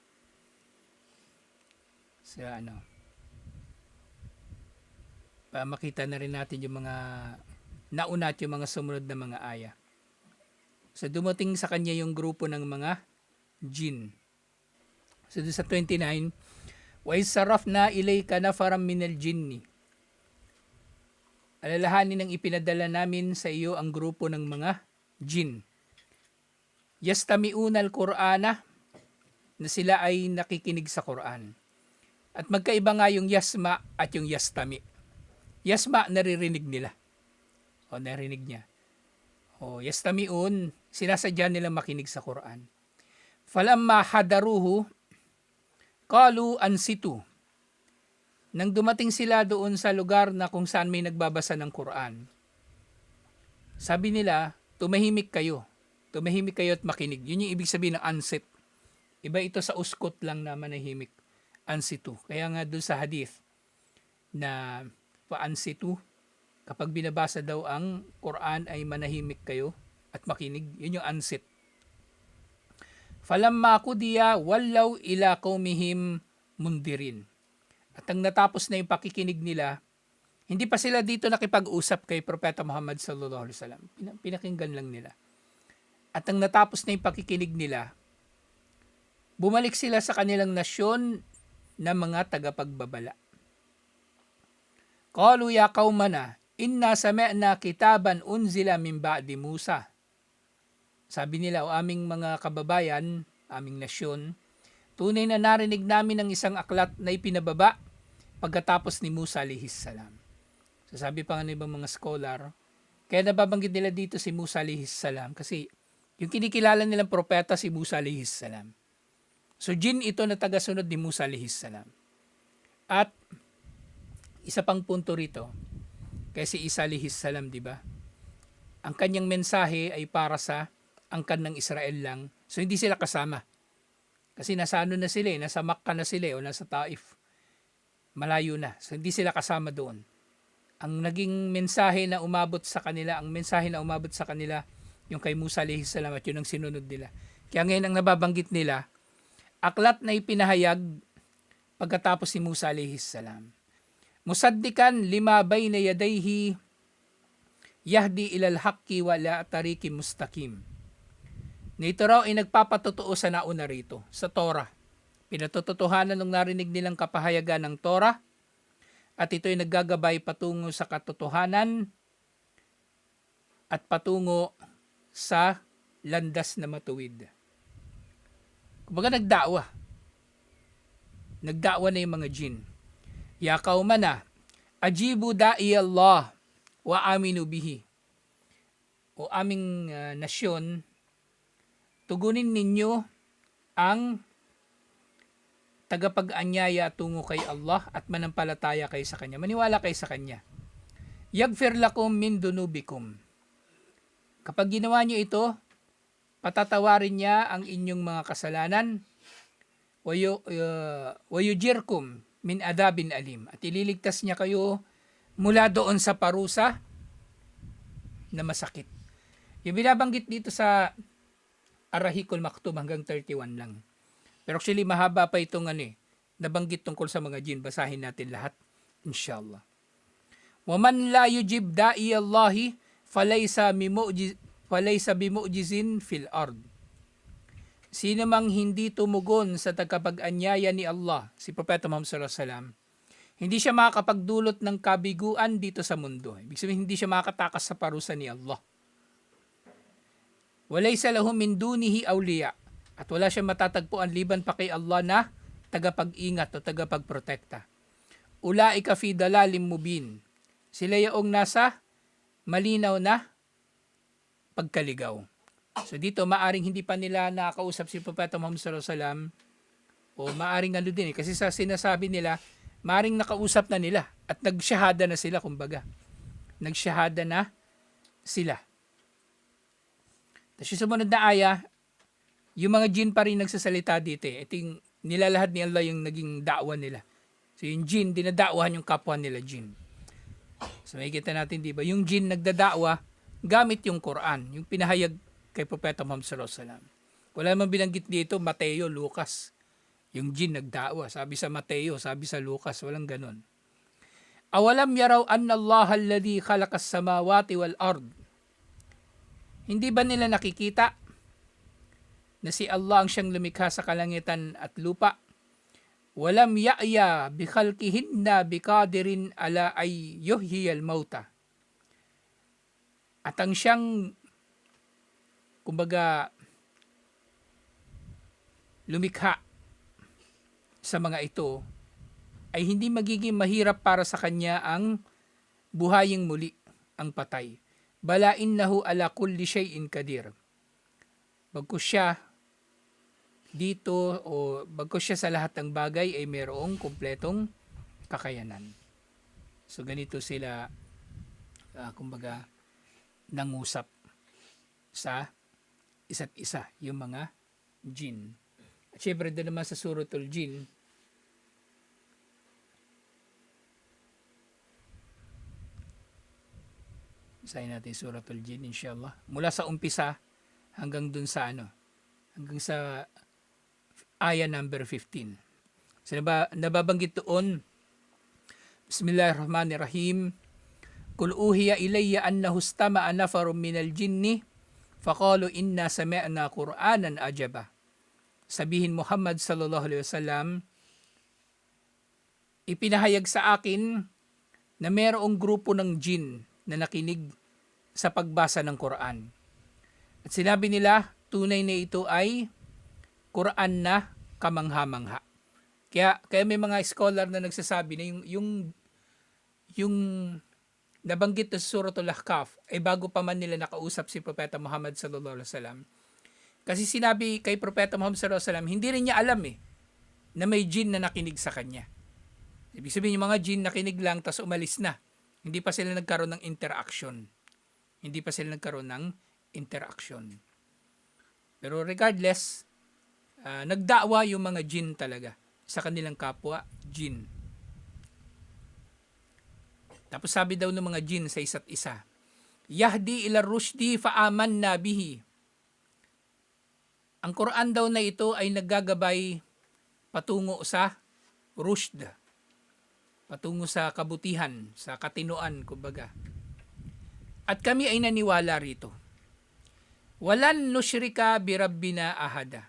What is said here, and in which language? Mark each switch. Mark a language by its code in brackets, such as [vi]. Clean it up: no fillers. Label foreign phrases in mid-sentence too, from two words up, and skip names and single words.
[tl] Sa makita na rin natin yung mga nauna at yung mga sumunod na mga ayah. So dumating sa kanya yung grupo ng mga jin. So doon sa 29, [ar] وَإِسْرَفْنَا إِلَيْكَ نَفَرًا مِنَ الْجِنِّ. [tl] Alalahanin ng ipinadala namin sa iyo ang grupo ng mga jin. [ar] يَسْتَمِعُونَ الْقُرْآنَ, [tl] na sila ay nakikinig sa Quran. At magkaiba nga yung yasma at yung yastami. Yasma, naririnig nila. O narinig niya. O yastami'un, sinasadya nilang makinig sa Quran. [ar] فلما حضروه قالوا أنصتوا. [tl] Nang dumating sila doon sa lugar na kung saan may nagbabasa ng Quran, sabi nila, tumahimik kayo. Tumahimik kayo at makinig. Yun yung ibig sabihin ng ansit. Iba ito sa uskot lang na manahimik. Ansitu. Kaya nga doon sa hadith na pa-ansitu, kapag binabasa daw ang Quran ay manahimik kayo at makinig. Yun yung ansit. [ar] فلما قضي ولوا إلى قومهم منذرين. [tl] At ang natapos na yung pakikinig nila, hindi pa sila dito nakipag-usap kay Propeta Muhammad [ar] صلى الله عليه وسلم. [tl] Pinakinggan lang nila. At ang natapos na yung pakikinig nila, bumalik sila sa kanilang nasyon na mga tagapagbabala. [ar] قالوا يا قومنا إنا سمعنا كتابا أنزل من بعد موسى. [tl] Sabi nila, o aming mga kababayan, aming nasyon, tunay na narinig namin ang isang aklat na ipinababa pagkatapos ni Musa [ar] عليه السلام. [tl] So sabi pa nga ng ibang mga scholar, kaya nababanggit nila dito si Musa [ar] عليه السلام [tl] kasi yung kinikilala nilang propeta si Musa [ar] عليه السلام. [tl] So jin ito na tagasunod ni Musa [ar] عليه السلام. [tl] At isa pang punto rito, kasi Isa [ar] عليه السلام, [tl] di ba? Ang kanyang mensahe ay para sa angkan ng Israel lang. So hindi sila kasama. Kasi nasa na sila, nasa Makkah na sila o nasa Taif. Malayo na. So hindi sila kasama doon. Ang naging mensahe na umabot sa kanila, yung kay Musa [ar] عليه السلام [tl] at yun ang sinunod nila. Kaya ngayon ang nababanggit nila, aklat na ipinahayag pagkatapos si Musa [ar] عليه السلام. مصدقا لما بين يديه يهدي إلى الحق وإلى طريق مستقيم. [tl] Nito raw ay nagpapatotoo sa nauna rito, sa Torah. Pinatotohanan ng narinig nilang kapahayagan ng Torah at ito ay naggagabay patungo sa katotohanan at patungo sa landas na matuwid. Kumbaga nagda'wa. Nagda'wa na yung mga jin. [ar] يا قومنا أجيبوا داعي الله وآمنوا به. [tl] O aming nasyon, tugunin ninyo ang tagapag-anyaya tungo kay Allah at manampalataya kayo sa Kanya. Maniwala kayo sa Kanya. [ar] يغفر لكم من ذنوبكم. [tl] Kapag ginawa niyo ito, patatawarin niya ang inyong mga kasalanan. [ar] ويجركم من عذاب أليم. [tl] At ililigtas niya kayo mula doon sa parusa na masakit. Yung binabanggit dito sa Ar-Rahiqul Maktum hanggang 31 lang. Pero actually mahaba pa itong nabanggit tungkol sa mga jin. Basahin natin lahat, inshallah. [ar] ومن لا يجب داعي الله فليس بمعجز في الأرض. [tl] Sino mang hindi tumugon sa tagapag-anyaya ni Allah, si Propeta Muhammad [ar] صلى الله عليه وسلم, [tl] hindi siya makakapagdulot ng kabiguan dito sa mundo. Ibig sabihin, hindi siya makakatakas sa parusa ni Allah. [ar] وليس له من دونه أولياء. [tl] At wala siyang matatagpuan liban pa kay Allah na tagapag-ingat o tagapagprotekta. [ar] أولئك في ضلال مبين. [tl] Sila yung nasa malinaw na pagkaligaw. So dito, maaring hindi pa nila nakakausap si Propeta Muhammad [ar] صلى الله عليه وسلم, [tl] o maaring ano din kasi sa sinasabi nila, maaring nakausap na nila at nagsyahada na sila, kumbaga. Nagsyahada na sila. Tapos yung sumunod na aya, yung mga jinn pa rin nagsasalita dito. Ito yung nilalahad ni Allah yung naging da'wa nila. So yung jinn, dinada'wahan yung kapwa nila jinn. So makikita natin, di ba? Yung jinn nagdada'wa gamit yung Quran, yung pinahayag kay Propeta Muhammad [ar] صلى الله عليه وسلم. [tl] Wala man binanggit dito, Mateo, Lucas. Yung jinn nagda'wa. Sabi sa Mateo, sabi sa Lucas, walang ganun. [ar] أولم يروا أن الله الذي خلق السماوات والأرض. [tl] Hindi ba nila nakikita na si Allah ang siyang lumikha sa kalangitan at lupa? [ar] ولم يعي بخلقهن بقادر على أن يحيي الموتى. [tl] At ang siyang, kumbaga, lumikha sa mga ito ay hindi magiging mahirap para sa kanya ang buhaying muli ang patay. [ar] بلى إنه على كل شيء قدير. [tl] Bagkus siya dito, o bagkus siya sa lahat ng bagay ay mayroong kumpletong kakayanan. So ganito sila kumbaga nangusap sa isa't isa, yung mga jinn. At syempre doon naman sa Suratul Jinn, basahin natin Suratul Jinn inshallah. Mula sa umpisa hanggang dun sa hanggang sa aya number 15. So nababanggit doon, [ar] بسم الله الرحمن الرحيم. قل أوحي إلي أنه استمع نفر من الجن فقالوا إنا سمعنا قرآنا عجبا. [tl] Sabihin Muhammad [ar] صلى الله عليه وسلم, [tl] ipinahayag sa akin na mayroong grupo ng jinn na nakinig sa pagbasa ng Quran. At sinabi nila, tunay na ito ay Quran na kamangha-mangha. Kaya may mga scholar na nagsasabi na yung nabanggit na Suratul Ahqaf ay bago pa man nila nakausap si Propeta Muhammad [ar] صلى الله عليه وسلم. [tl] Kasi sinabi kay Propeta Muhammad [ar] صلى الله عليه وسلم, [tl] hindi rin niya alam na may jinn na nakinig sa kanya. Ibig sabihin yung mga jinn nakinig lang tas umalis na. Hindi pa sila nagkaroon ng interaction. Pero regardless, nagda'wa yung mga jinn talaga sa kanilang kapwa jinn. Tapos sabi daw ng mga jinn sa isa't isa, [ar] يهدي إلى الرشد فآمنا به. [tl] Ang Quran daw na ito ay naggagabay patungo sa rushd, patungo sa kabutihan, sa katinuan, kumbaga. At kami ay naniwala rito. [ar] ولن نشرك بربنا أحدا.